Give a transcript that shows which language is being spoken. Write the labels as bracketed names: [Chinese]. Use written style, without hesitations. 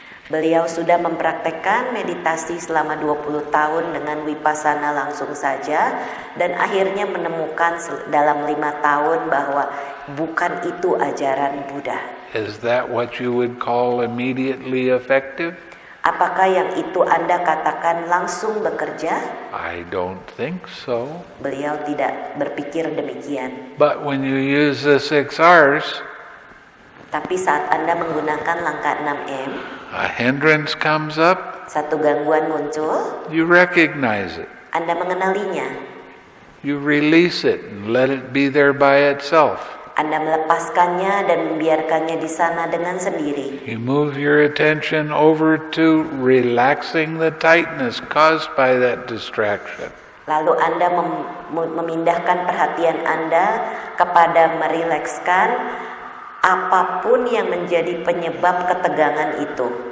[Indonesian] Beliau sudah mempraktekkan meditasi selama 20 tahun dengan vipassana langsung saja, dan akhirnya menemukan dalam 5 tahun bahwa bukan itu ajaran Buddha. [English] Is that what you would call immediately effective? [Indonesian] Apakah yang itu Anda katakan langsung bekerja? [English] I don't think so. [Indonesian] Beliau tidak berpikir demikian. [English] But when you use the 6 R's, [Indonesian] tapi saat Anda menggunakan langkah 6M, [English] a hindrance comes up, [Indonesian] satu gangguan muncul, [English] you recognize it. [Indonesian] Anda mengenalinya. [English] You release it and let it be there by itself. [Indonesian] Anda melepaskannya dan membiarkannya di sana dengan sendiri. [English] You move your attention over to relaxing the tightness caused by that distraction. [Indonesian] Lalu Anda memindahkan perhatian Anda kepada merilekskan apapun yang menjadi penyebab ketegangan itu.